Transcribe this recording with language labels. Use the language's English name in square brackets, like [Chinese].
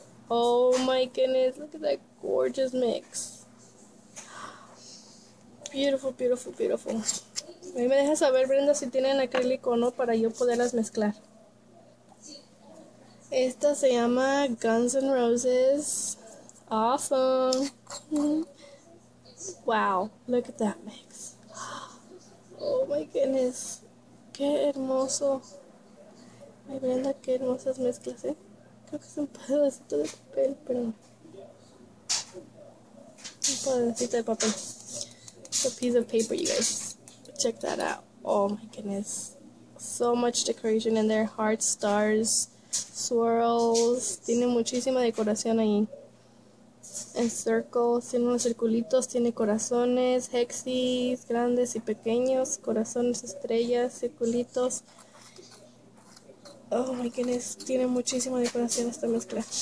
[English] Oh my goodness, look at that gorgeous mix. Beautiful, beautiful, beautiful. [Spanish] Ahí me dejas saber, Brenda, si tienen acrílico o no para yo poderlas mezclar. Esta se llama Guns N' Roses. [English] Awesome. Wow, look at that mix. Oh my goodness. [Spanish] Qué hermoso. Ay, Brenda, qué hermosas mezclas, ¿eh? Creo que es un pedacito de papel, pero un pedacito de papel. [English] It's a piece of paper, you guys. Check that out. Oh my goodness. So much decoration in there. Hearts, stars, swirls. [Spanish] Tiene muchísima decoración ahí. En circles, tiene unos circulitos, tiene corazones, hexis, grandes y pequeños, corazones, estrellas, circulitos. [English] Oh my goodness, [Spanish] tiene muchísima decoración esta mezcla.